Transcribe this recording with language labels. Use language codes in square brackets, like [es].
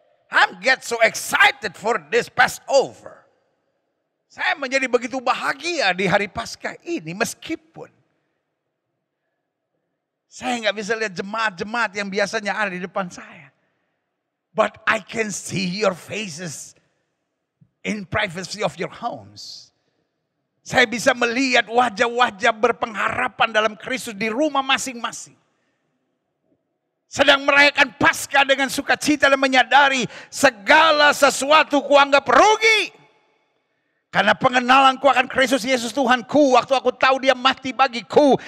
[en] I'm get so excited for this Passover. [id] Saya menjadi begitu bahagia di hari Paskah ini meskipun saya nggak bisa lihat jemaat-jemaat yang biasanya ada di depan saya. [en] But I can see your faces in privacy of your homes. [id] Saya bisa melihat wajah-wajah berpengharapan dalam Kristus di rumah masing-masing. Sedang merayakan Paskah dengan sukacita dan menyadari segala sesuatu kuanggap rugi. Karena pengenalanku akan Kristus Yesus Tuhanku. Waktu aku tahu dia mati bagiku.